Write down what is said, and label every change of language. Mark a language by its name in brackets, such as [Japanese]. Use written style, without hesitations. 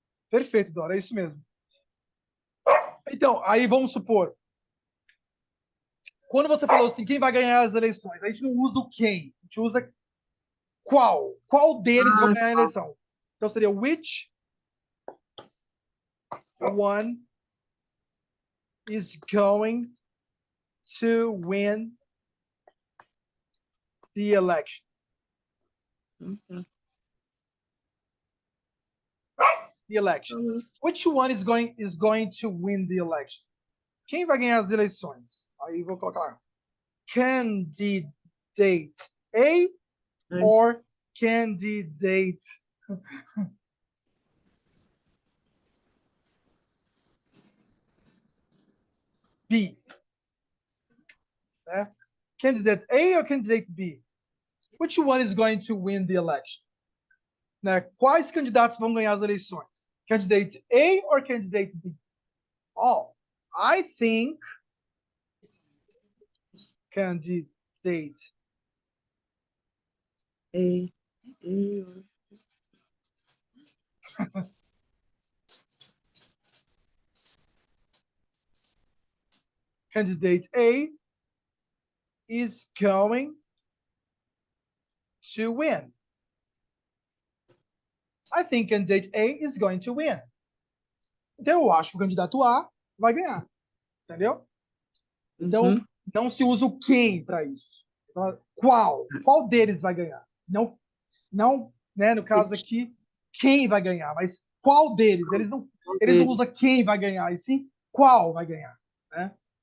[Portuguese] Perfeito, Dora, é isso mesmo. Então, aí vamos supor, quando você falou assim, quem vai ganhar as eleições, a gente não usa o quem, a gente usa Qual deles vão ganhar a eleição? Então seria [English] which one is going to win the election? The elections. Which one is going to win the election? [Portuguese] Quem vai ganhar as eleições? Aí vou colocar lá. [English] Candidate A or candidate B? Né? Candidate A or candidate B? Which one is going to win the election? [Portuguese] Né? Quais candidatos vão ganhar as eleições? [English] Candidate A or candidate B? Oh, I think candidate A. Candidate A is going to win. I think candidate A is going to win. [Portuguese] Então, eu acho que o candidato A vai ganhar. Entendeu? Então, não se usa o quem para isso. Então, qual deles vai ganhar? Não, né, no caso aqui, quem vai ganhar, mas qual deles? Eles não usam quem vai ganhar, e sim qual vai ganhar. Né?